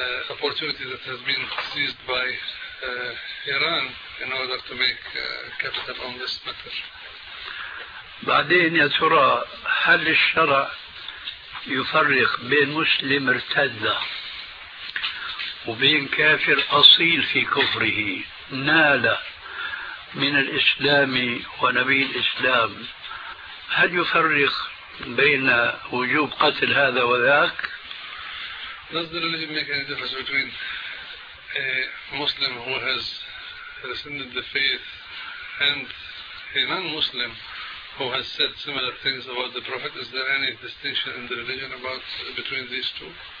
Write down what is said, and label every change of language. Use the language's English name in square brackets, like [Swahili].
[English] opportunity that has been seized by Iran in order to make capital on this matter. [Arabic] بعدين يا ترى هل الشرع يفرق بين مسلم ارتد وبين كافر أصيل في كفره نال من الإسلام ونبي الإسلام؟ هل يفرق بين وجوب قتل هذا وذاك؟ [English] Doesn't make any difference between a Muslim who has rescinded the faith and a non-Muslim who has said similar things about the Prophet. Is there any distinction in the religion about between these two?